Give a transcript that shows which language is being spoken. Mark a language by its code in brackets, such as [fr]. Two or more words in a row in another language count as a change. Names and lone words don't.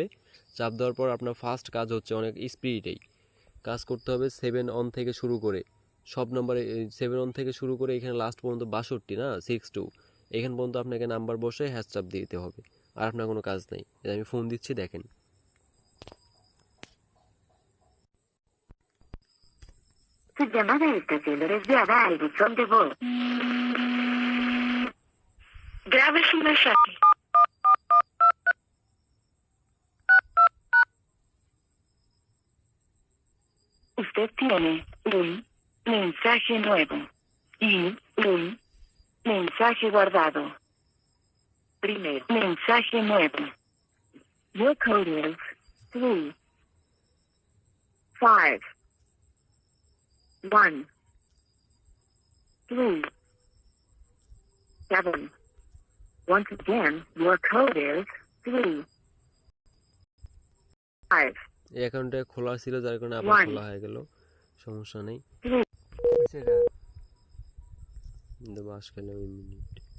[bn] চাপ দেওয়ার পর আপনার ফার্স্ট কাজ হচ্ছে অনেক স্পিডেই কাজ করতে হবে। 7 অন থেকে শুরু করে সব নাম্বারে, 7 অন থেকে শুরু করে এখানে লাস্ট পর্যন্ত 62 না 62, এখান পর্যন্ত আপনাকে নাম্বার বসে হ্যাশ চাপ দিতে হবে। আর আপনার কোনো কাজ নেই। আমি ফোন দিচ্ছি, দেখেন। [es] Su llamada está siendo desviada al buzón de voz. Grabe su mensaje. Usted tiene un mensaje nuevo y un mensaje guardado. Primer mensaje nuevo. [en] Your code is 3, 5, 1, 3, 7. Once again, your code is 3, 5. [bn] এই অ্যাকাউন্টটা খোলা ছিল, যার কারণে আবার [en] One. [bn] খোলা হয়ে গেল, সমস্যা নেই। সেটা কিন্তু বাস খেলে ওই মিনিট